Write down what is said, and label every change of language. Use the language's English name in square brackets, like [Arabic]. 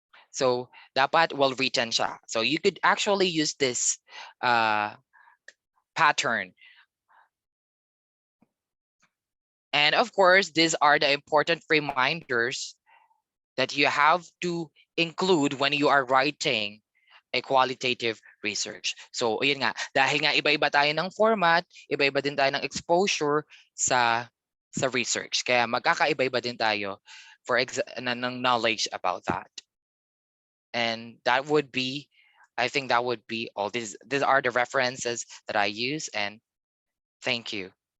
[English] So [Filipino] dapat [English] well written [Filipino] siya. [English] So you could actually use this pattern. And of course, these are the important reminders that you have to include when you are writing a qualitative research. [Filipino] So, yun nga, dahil nga iba-iba tayo ng format, iba-iba din tayo ng exposure sa research. Kaya magkakaiba-iba din tayo ng knowledge about that. [English] And that would be, I think that would be all. These are the references that I use, and thank you.